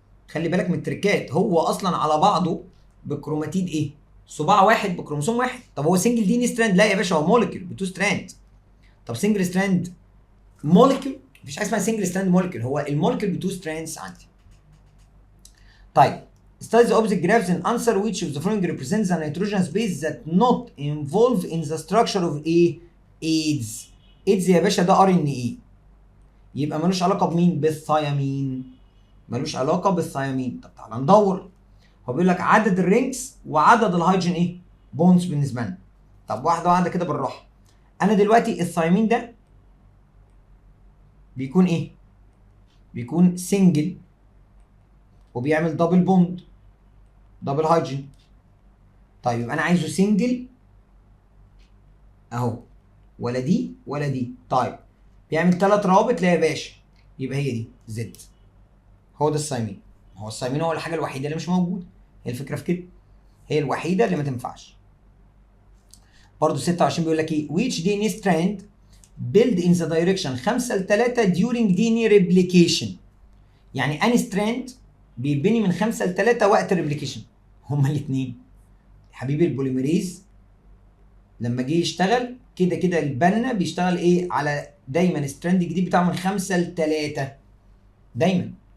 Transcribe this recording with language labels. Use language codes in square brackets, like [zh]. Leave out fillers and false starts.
[ar] خلي بالك من التركات، هو اصلا على بعضه بكروماتيد ايه؟ صباع واحد بكروموسوم واحد. طب هو سنجل دي ان ستراند؟ لا يا باشا، هو مولكيول بتو ستراند. طب سنجل ستراند مولكيول؟ مفيش حاجه اسمها سنجل ستراند مولكيول، هو المولكيول بتو ستراندز عندي. [en] طيب study the opposite graphs and answer which of the following represents the nitrogen space that not involved in the structure of a AIDS. [ar] AIDS يا باشا ده RNA، يبقى ملوش علاقه بمين؟ بالثيامين. ملوش علاقه بالثيامين. طب تعالى ندور. هو بيقول لك عدد الرينجز وعدد الهيدروجين ايه؟ بونز بالنسبه لنا. طب واحده واحده كده بالراحه. انا دلوقتي الثيامين ده بيكون ايه؟ بيكون سنجل وبيعمل دبل بوند، دبل هيدروجين. طيب يبقى انا عايزه سنجل اهو، ولا دي ولا دي. طيب بيعمل 3 روابط. لا يا باشا، يبقى هي دي زد. هو ده الثيامين. هو الثيامين هو الحاجه الوحيده اللي مش موجوده. هي الفكره في كده، هي الوحيده اللي ما تنفعش. برضه 26 بيقول لك ايه؟ [en] which DNA strand build in the direction 5 ل3 during DNA replication. [ar] يعني اني ستراند بيبني من 5 ل3 وقت الريبليكيشن؟ هما الاثنين حبيبي. البوليميريز لما جه يشتغل كده كده البنا بيشتغل ايه؟ على دايما ستراند جديد بتاعه من 5 ل3 دايما.